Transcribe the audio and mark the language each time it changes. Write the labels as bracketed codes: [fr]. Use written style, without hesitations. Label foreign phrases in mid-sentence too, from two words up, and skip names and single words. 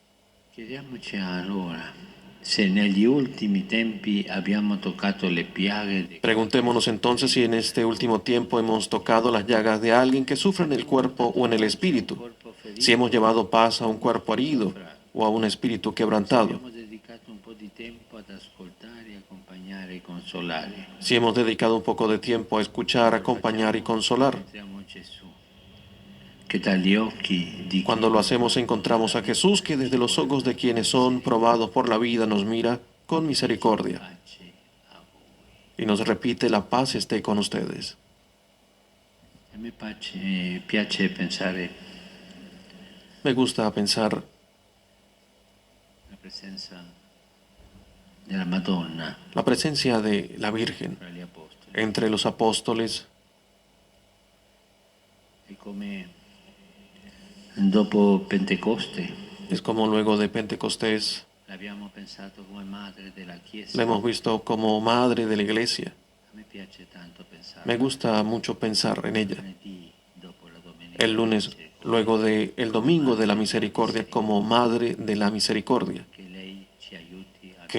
[es] Preguntémonos entonces si en este último tiempo hemos tocado las llagas de alguien que sufre en el cuerpo o en el espíritu, si hemos llevado paz a un cuerpo herido o a un espíritu quebrantado, si hemos dedicado un poco de tiempo a escuchar, acompañar y consolar. [it] che dagli occhi di chi [es] Cuando lo hacemos encontramos a Jesús que desde los ojos de quienes son probados por la vida nos mira con misericordia [it] pace a voi. [es] y nos repite la paz esté con ustedes. [it] A me piace pensare [es] Me gusta pensar [it] la presenza della Madonna [es] la presencia de la Virgen [it] tra gli apostoli [es] entre los apóstoles [it] e come dopo Pentecoste [es] es como luego de Pentecostés [it] l'abbiamo pensato come madre della Chiesa. [es] la hemos visto como madre de la iglesia. [it] A me piace tanto pensare [es] Me gusta mucho pensar en ella. [it] lunedì dopo la domenica [es] El lunes, luego de el domingo de la misericordia, como madre de la misericordia. [it] che lei ci aiuti a